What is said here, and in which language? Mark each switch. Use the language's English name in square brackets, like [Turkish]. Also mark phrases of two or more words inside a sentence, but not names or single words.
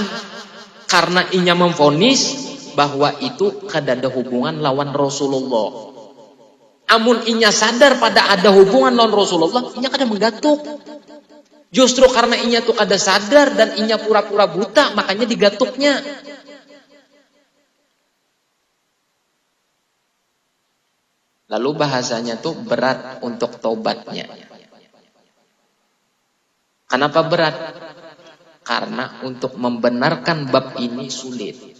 [Banjar] Karena inya memvonis bahwa itu kada ada hubungan lawan Rasulullah. Amun inya sadar pada ada hubungan lawan Rasulullah, inya kada menggatuk. Justru karena inya tuh kada sadar dan inya pura-pura buta, makanya digatuknya. Lalu bahasanya tuh berat untuk taubatnya. [Indonesian] Kenapa berat? Karena untuk membenarkan bab ini sulit.